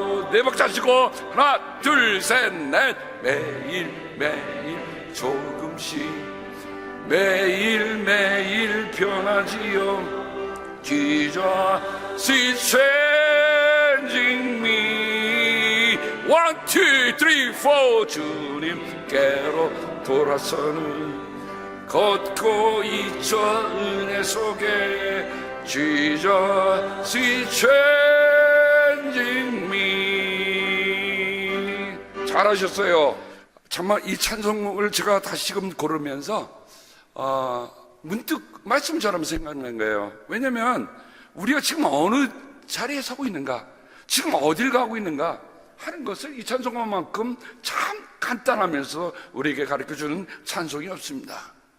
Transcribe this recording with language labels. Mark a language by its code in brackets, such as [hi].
[ko] 네 박자 치고 하나 둘 셋 넷. 매일매일 조금씩 매일매일 변하지요. [en] Jesus is changing me. [ko] 1, 2, 3, 4 주님께로 돌아서는 걷고 있죠. 은혜 속에 [en] Jesus is changing me. [ko] 잘하셨어요. 정말 이 찬송을 제가 다시금 고르면서 문득 말씀처럼 생각난 거예요. 왜냐하면 우리가 지금 어느 자리에 서고 있는가, 지금 어딜 가고 있는가 하는 것을 이 찬송만큼 참 간단하면서 우리에게 가르쳐주는 찬송이 없습니다.